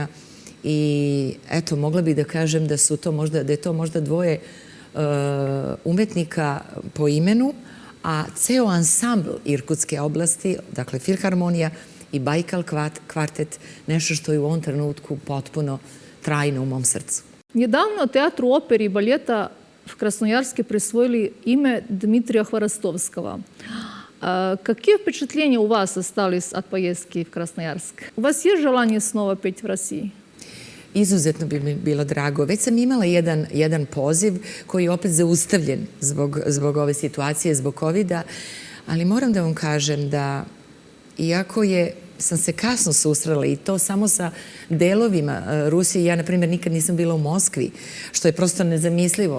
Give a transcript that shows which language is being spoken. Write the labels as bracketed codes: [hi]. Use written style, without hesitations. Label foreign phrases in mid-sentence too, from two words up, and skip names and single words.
[sr] I eto, mogla bih da kažem da je to možda dvoje umetnika po imenu, a ceo ansambl Irkutske oblasti, dakle Filharmonija i Bajkal kvartet, nešto što je u ovom trenutku potpuno trajno u mom srcu. [ru] Недавно театру оперы и балета в Красноярске присвоили имя Дмитрия Хворостовского. Какие впечатления у вас остались от поездки в Красноярск? У вас есть желание снова петь в России? [sr] Izuzetno bi mi bilo drago. Već sam imala jedan poziv koji je opet zaustavljen zbog ove situacije, zbog COVID-a, ali moram da vam kažem da iako sam se kasno susrela i to samo sa delovima Rusije, ja na primjer nikad nisam bila u Moskvi, što je prosto nezamislivo.